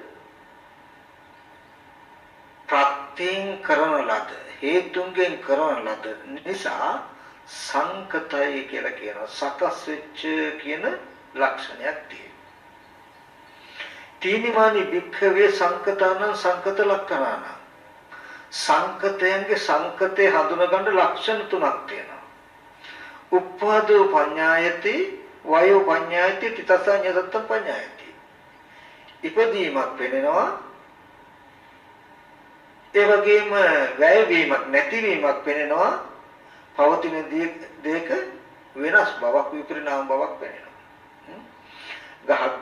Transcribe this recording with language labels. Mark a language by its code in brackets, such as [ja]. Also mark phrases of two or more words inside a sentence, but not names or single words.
[si] ප්‍රත්‍යයෙන් කරන ලද, හේතුන්ගෙන් කරන ලද නිසා සංකතය කියලා කියනවා. සකස් වෙච්ච කියන ලක්ෂණයක් තියෙනවා. [pi] තීනිමානි වික්ඛවේ සංකතානං සංකත ලක්ඛණාන. [si] සංකතයන්ගේ සංකතේ හඳුනගන්න ලක්ෂණ තුනක් තියෙනවා. [pi] උප්පාදෝ පඤ්ඤායති, වයෝ පඤ්ඤායති, තිතසඤ්ඤතත්ත පඤ්ඤායති. [si] ඉපදීමක් වෙනවා. ඒ වගේම වැයවීමක් නැතිවීමක් වෙනවා. පවතින දෙයක වෙනස් බවක්, විපරිණාම බවක් වෙනවා.